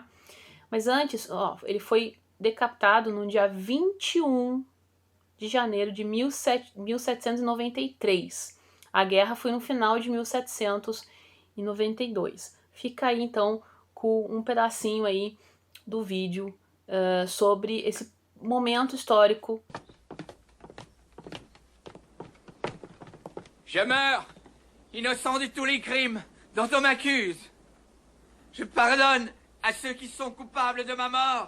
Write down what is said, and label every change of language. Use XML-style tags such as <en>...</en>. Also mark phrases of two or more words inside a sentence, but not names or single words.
<pt>Mas antes, ó, ele foi decapitado no dia 21 de janeiro de 1793. A guerra foi no final de 1792. Fica aí, então, com um pedacinho aí do vídeo sobre esse momento histórico.</pt> <fr>Je meurs, innocent de tous les crimes dont on m'accuse. Je pardonne à ceux qui sont coupables de ma mort.</fr>